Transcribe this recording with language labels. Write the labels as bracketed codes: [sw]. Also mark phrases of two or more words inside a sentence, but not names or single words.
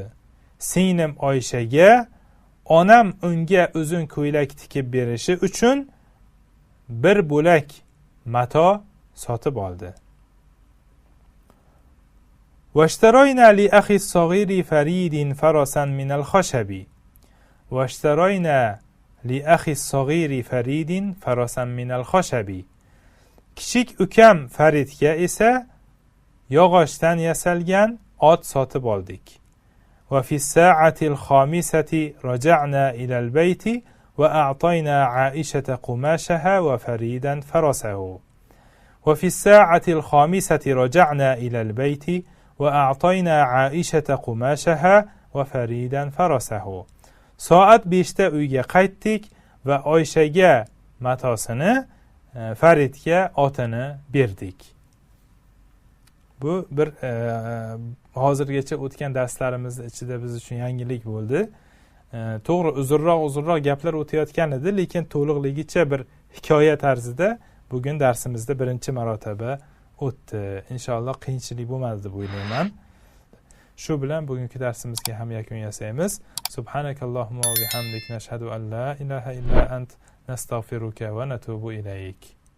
[uz] Singlim Oyshaga onam unga uzun ko'ylak tikib berishi uchun bir bo'lak mato sotib oldi. [ar] واشترينا لأخي الصغير فريد فرسا من الخشب واشترينا لأخي الصغير فريد فرسا من الخشب. [uz] Kichik ukam Faridga esa yog'ochdan yasalgan ot sotib oldik. [ar] وفي الساعة الخامسة رجعنا إلى البيت وأعطينا عائشة قماشها وفريدا فرسه. وفي الساعة الخامسة رجعنا إلى البيت وأعطينا عائشة قماشها وفريدا فرسه. [uz] Soat 5da uyga qaytdik va Oyshaga matosini, Faridga otini berdik. Bu bir hozirgacha o'tgan darslarimiz ichida biz uchun yangilik bo'ldi. To'g'ri, uzunroq gaplar o'tayotgan edi, lekin to'liqligicha bir hikoya tarzida bugun darsimizda birinchi marotaba o'tdi. Inshaalloh qiyinchilik bo'lmadi deb o'ylayman. Shu bilan bugungi darsimizga ham yakun yasaymiz. [ar] سبحانك اللهم وبحمدك نشهد أن لا إله إلا أنت نستغفرك ونتوب إليك.